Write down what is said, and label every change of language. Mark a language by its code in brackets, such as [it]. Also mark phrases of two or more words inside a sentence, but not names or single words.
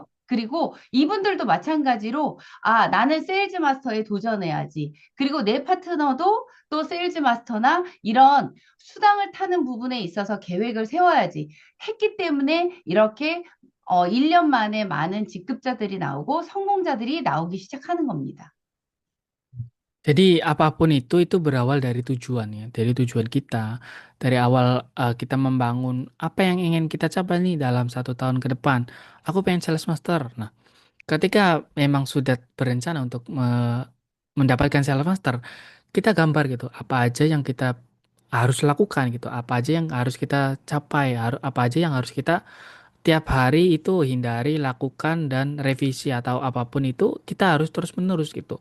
[ko] 그리고 이분들도 마찬가지로, 나는 세일즈 마스터에 도전해야지. 그리고 내 파트너도 또 세일즈 마스터나 이런 수당을 타는 부분에 있어서 계획을 세워야지 했기 때문에 이렇게 1년 만에 많은 직급자들이 나오고 성공자들이 나오기 시작하는 겁니다. [id] Jadi apapun itu berawal dari tujuan ya, dari tujuan kita, dari awal kita membangun apa yang ingin kita capai nih dalam 1 tahun ke depan. Aku pengen [en] sales master. [id] Nah, ketika memang sudah berencana untuk mendapatkan [en] sales master, [id] kita gambar gitu, apa aja yang kita harus lakukan gitu, apa aja yang harus kita capai, apa aja yang harus kita tiap hari itu hindari, lakukan, dan revisi atau apapun itu kita harus terus-menerus gitu.